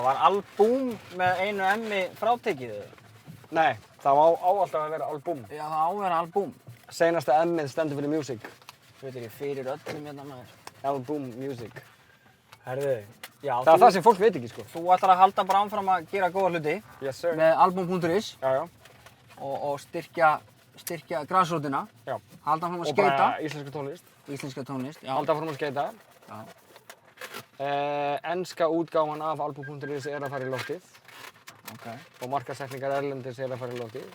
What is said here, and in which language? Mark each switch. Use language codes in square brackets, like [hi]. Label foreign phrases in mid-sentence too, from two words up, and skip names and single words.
[is] Var albúm með einu M-i frátekið? Nei, það á alltaf að vera album. Já, það á að vera albúm. Seinasta M-ið stendur fyrir music. Þetta er fyrir öllum hérna maður. [en] Album music. [is] Herðu. Já, Það er það sem fólk veit ekki, sko. Þú ætlar að halda bara áfram að gera góða hluti [en] Yes, sir. [is] með album.is Já, já. og styrkja grasrótina. Já. Halda áfram að Og bara skeita. íslenska tónlist. Íslenska tónlist. Já. Halda áfram að skeita. Já. Enska útgáfan af album.is er að fara í loftið. Ok. Og markaðssetningar erlendis er að fara í loftið.